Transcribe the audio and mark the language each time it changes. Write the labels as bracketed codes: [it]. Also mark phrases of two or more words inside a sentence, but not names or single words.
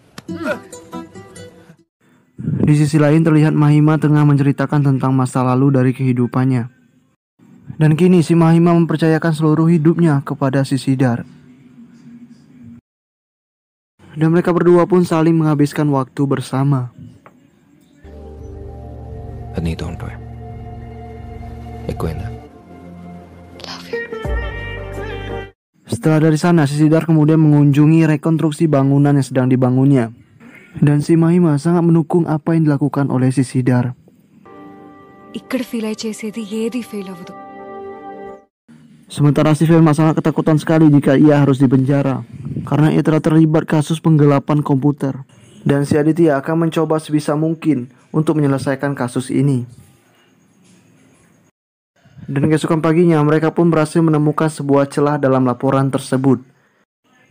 [id] Di sisi lain terlihat Mahima tengah menceritakan tentang masa lalu dari kehidupannya. Dan kini si Mahima mempercayakan seluruh hidupnya kepada si Sidar. Dan mereka berdua pun saling menghabiskan waktu bersama. [te] అది నీతో ఉంటావే ఎక్కువైందా? [en] Love you. [id] Setelah dari sana, si Sidar kemudian mengunjungi rekonstruksi bangunan yang sedang dibangunnya. Dan si Mahima sangat mendukung apa yang dilakukan oleh si Sidar. [te] ఇక్కడ ఫీల్ అయి చేసేది ఏది ఫెయిల్ అవ్వదు. [id] Sementara si Fema sangat ketakutan sekali jika ia harus dipenjara karena ia telah terlibat kasus penggelapan komputer. Dan si Aditya akan mencoba sebisa mungkin untuk menyelesaikan kasus ini. Dan keesokan paginya mereka pun berhasil menemukan sebuah celah dalam laporan tersebut.